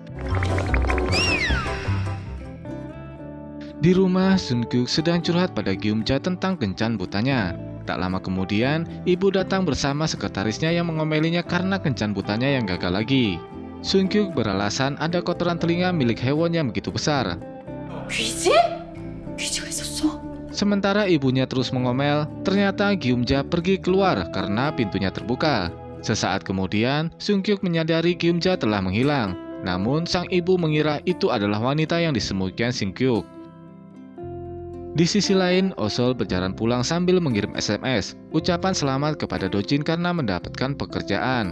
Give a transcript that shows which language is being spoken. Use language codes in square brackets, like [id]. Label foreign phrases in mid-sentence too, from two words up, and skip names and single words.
[id] Di rumah, Sun-kyuk sedang curhat pada Gyumja tentang kencan butanya. Tak lama kemudian, ibu datang bersama sekretarisnya yang mengomelinya karena kencan butanya yang gagal lagi. Sun-kyuk beralasan ada kotoran telinga milik Hae-won yang begitu besar. [ko] 귀지? 귀지가 있었어? [id] Sementara ibunya terus mengomel, ternyata Gyumja pergi keluar karena pintunya terbuka. Sesaat kemudian, Sun-kyuk menyadari Gyumja telah menghilang. Namun, sang ibu mengira itu adalah wanita yang disembunyikan Sun-kyuk. Di sisi lain, Osol berjalan pulang sambil mengirim SMS, ucapan selamat kepada Dojin karena mendapatkan pekerjaan.